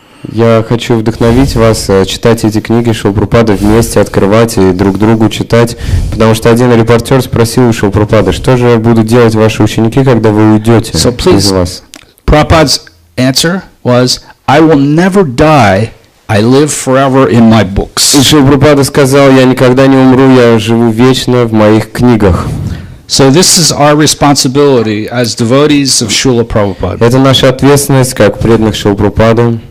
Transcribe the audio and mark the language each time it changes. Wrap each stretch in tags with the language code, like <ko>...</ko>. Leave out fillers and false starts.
<ru>Я хочу вдохновить вас читать эти книги Шрилы Прабхупады вместе, открывать и друг другу читать, потому что один репортер спросил у Шрилы Прабхупады, что же будут делать ваши ученики, когда вы уйдете из вас?</ru> <en>Prabhupada's answer was, I will never die. I live forever in my books.</en> <ru>И Шрила Прабхупада сказал, я никогда не умру, я живу вечно в моих книгах.</ru> <en>So this is our responsibility as devotees of Srila Prabhupada.</en> <ru>Это наша ответственность, как преданных Шрилы Прабхупады.</ru>